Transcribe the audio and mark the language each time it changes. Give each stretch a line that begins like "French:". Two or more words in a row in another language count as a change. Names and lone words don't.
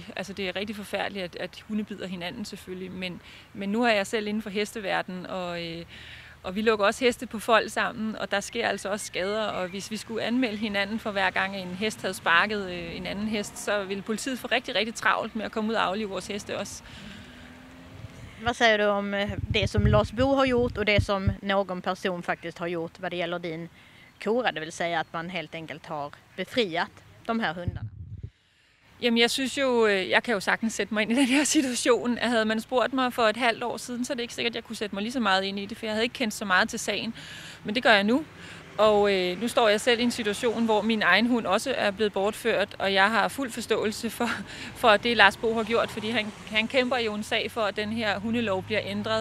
Danish: Altså det er rigtig forfærdeligt, at hunde bider hinanden selvfølgelig. Men nu er jeg selv inden for hesteverdenen, og vi lukker også heste på fold sammen, og der sker altså også skader. Og hvis vi skulle anmelde hinanden for hver gang en hest havde sparket en anden hest, så ville politiet få rigtig, rigtig travlt med at komme ud og aflive vores heste også.
Swedish: Vad säger du om det som Lars Bo har gjort och det som någon person faktiskt har gjort vad det gäller din kora? Det vill säga att man helt enkelt har befriat de här hundarna.
Danish: Jamen jeg synes jo, jeg kan jo sagtens sætte mig ind i den her situation. Havde man spurgt mig for et halvt år siden, så er det ikke sikkert, at jeg kunne sætte mig lige så meget ind i det, for jeg havde ikke kendt så meget til sagen. Men det gør jeg nu. Og nu står jeg selv i en situation, hvor min egen hund også er blevet bortført, og jeg har fuld forståelse for det, Lars Bo har gjort, fordi han kæmper jo en sag for, at den her hundelov bliver ændret.